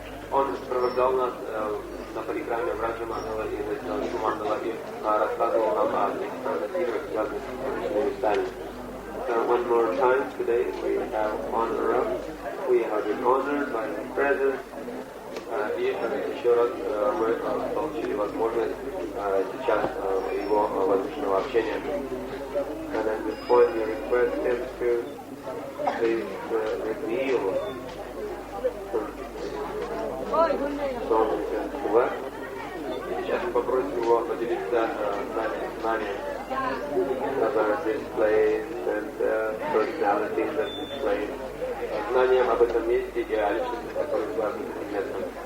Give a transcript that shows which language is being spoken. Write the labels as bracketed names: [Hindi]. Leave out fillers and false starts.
[Russian] Он сопровождал нас на парикраме в Раджа Мандала и на Навадвипу Мандала и рассказывал нам о некоторых играх, связанных с этими местами. [English] So one more time today we have we have been honored by his presence. [Russian] И еще раз мы получили возможность сейчас его воздушного общения. [English] And at this point we request him to please reveal some to us. [Russian] Сейчас мы попросим его поделиться знанием [English] about this place and personalities that this place. [Russian] Знанием об этом месте и о личности, которые связаны с этим местом.